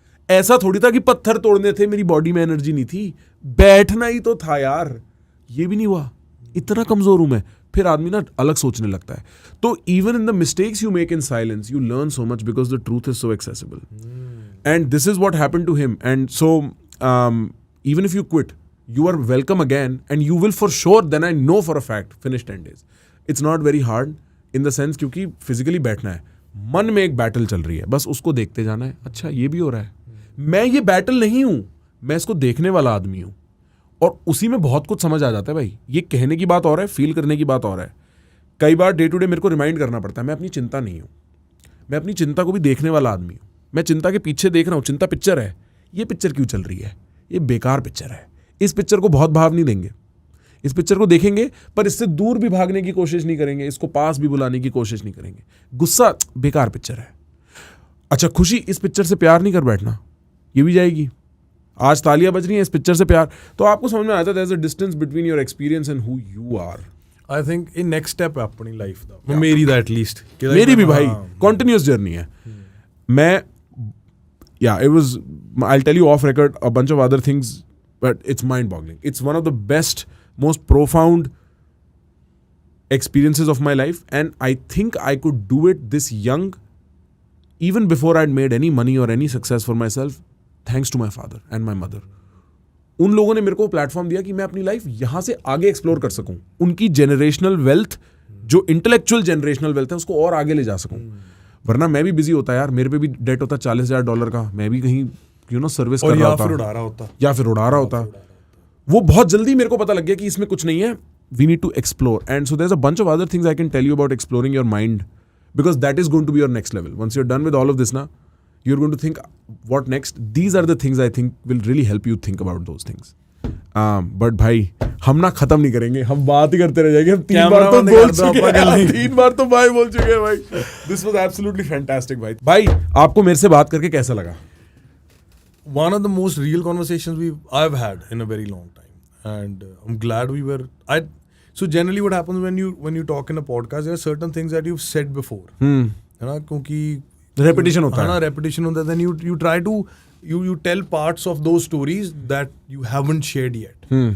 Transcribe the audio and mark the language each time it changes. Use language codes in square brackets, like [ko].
[hi] ऐसा थोड़ी था कि पत्थर तोड़ने थे, मेरी बॉडी में एनर्जी नहीं थी, बैठना ही तो था यार. ये भी नहीं हुआ, इतना कमजोर हूं मैं. फिर आदमी ना अलग सोचने लगता है. [en] तो even in the mistakes you make in silence you learn so much because the truth is so accessible. And this is what happened to him. And so even if you quit you are welcome again and you will for sure, then I know for a fact, finish 10 days. It's not very hard in the sense [hi] क्योंकि physically बैठना है, मन में एक battle चल रही है, बस उसको देखते जाना है. अच्छा ये भी हो रहा है, मैं ये बैटल नहीं हूँ, मैं इसको देखने वाला आदमी हूँ. और उसी में बहुत कुछ समझ आ जाता है भाई. ये कहने की बात और है, फील करने की बात और है. कई बार डे टू डे मेरे को रिमाइंड करना पड़ता है मैं अपनी चिंता नहीं हूँ. मैं अपनी चिंता को भी देखने वाला आदमी हूँ. मैं चिंता के पीछे देख रहा हूँ. चिंता पिक्चर है. ये पिक्चर क्यों चल रही है? ये बेकार पिक्चर है. इस पिक्चर को बहुत भाव नहीं देंगे. इस पिक्चर को देखेंगे पर इससे दूर भी भागने की कोशिश नहीं करेंगे. इसको पास भी बुलाने की कोशिश नहीं करेंगे. गुस्सा, बेकार पिक्चर है. अच्छा, खुशी, इस पिक्चर से प्यार नहीं कर बैठना, ये भी जाएगी. आज तालियां बज रही हैं, इस पिक्चर से प्यार. तो आपको समझ में आता है [en] There is a distance between your experience and who you are. I think [pa] ਇਹ ਨੈਕਸਟ ਸਟੈਪ ਹੈ ਆਪਣੀ ਲਾਈਫ ਦਾ, ਮੇਰੀ ਦਾ ਐਟਲੀਸਟ. [hi] मेरी भी भाई कंटिन्यूअस जर्नी है. [en] मैं it was, I'll tell you off record a bunch of other things, but it's mind boggling. It's one of the best, most profound experiences of my life, and I think I could do it this young even before I'd made any money or any success for myself, thanks to my father and my mother. [hi] उन लोगों ने मेरे को platform दिया कि मैं अपनी life यहाँ से आगे एक्सप्लोर कर सकूं. उनकी जनरेशनल वेल्थ, जो इंटेलेक्चुअल जनरेशनल वेल्थ है, उसको और आगे ले जा सकूं. वरना मैं भी बिजी होता यार, मेरे पे भी डेट होता $40,000 का, मैं भी कहीं सर्विस कर रहा होता, या फिर उड़ा रहा होता. वो बहुत जल्दी मेरे को पता लग गया कि इसमें कुछ नहीं है. [en] We need to explore, and so there is a bunch of other things I can tell you about exploring your mind, because that is going to be your next level. Once you are done with all of this ना, you're going to think what next. These are the things I think will really help you think about those things. [hi] But भाई, हम ना खत्म नहीं करेंगे, हम बात ही करते रह जाएंगे. हम 3 बार तो बोल चुके हैं, 3 बार तो भाई बोल चुके हैं भाई. [en] This was absolutely fantastic भाई. [hi] भाई, आपको मेरे से बात करके कैसा लगा? [en] One of the most real conversations I've had in a very long time, and I'm glad we were. So generally, what happens when you talk in a podcast, there are certain things that you've said before. [hi] है ना, क्योंकि repetition होता है. Repetition होता है. [en] Then you try to you tell parts of those stories that you haven't shared yet.